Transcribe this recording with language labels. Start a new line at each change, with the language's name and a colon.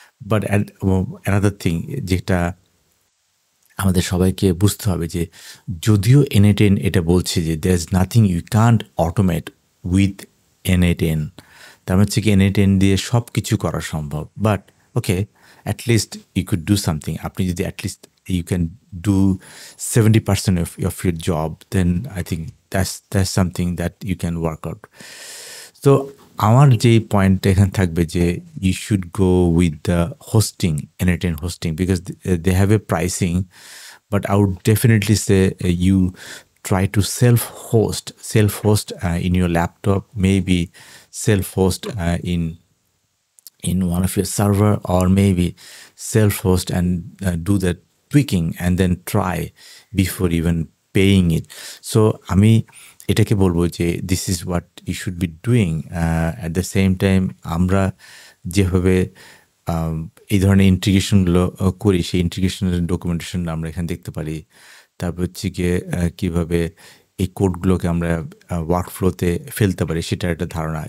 English: but another thing
Bangla: যেটা আমাদের সবাইকে বুঝতে হবে, যে যদিও N8N এটা বলছে যে
English: there is nothing you can't automate with N8N,
Bangla: তার হচ্ছে কি N8N দিয়ে সব কিছু করা সম্ভব।
English: But okay, at least you could do something.
Bangla: আপনি যদি
English: At least you can do 70% of your job, then I think that's something that you can work out.
Bangla: তো আমার যেই পয়েন্টটা এখানে থাকবে যে
English: you should go with the hosting, N8N hosting, because they have a pricing, but I would definitely say you try to self-host in your laptop, maybe self-host in one of your server, or maybe self-host and do the tweaking and then try before even paying it. So
Bangla: আমি এটাকে বলবো যে
English: This is what you should be doing. At the same time
Bangla: আমরা যেভাবে এই ধরনের ইন্টিগ্রেশনগুলো করি, সেই ইন্টিগ্রেশনের ডকুমেন্টেশন আমরা এখানে দেখতে পারি। তারপর হচ্ছে গিয়ে কীভাবে এই কোডগুলোকে আমরা ওয়ার্কফ্লোতে ফেলতে পারি, সেটার একটা ধারণা।